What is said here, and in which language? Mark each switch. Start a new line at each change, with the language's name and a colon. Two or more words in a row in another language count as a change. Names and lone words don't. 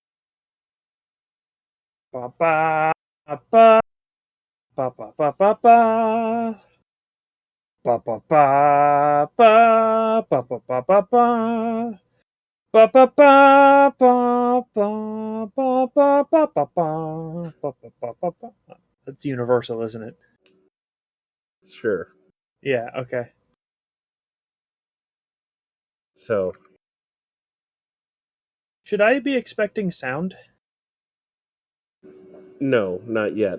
English: Ba ba ba ba ba ba ba ba. Ba ba ba ba ba ba ba ba ba. Ba ba ba ba ba ba ba ba ba ba. That's universal, isn't it? Sure. Yeah, okay. So, Should I be expecting sound? no, not yet.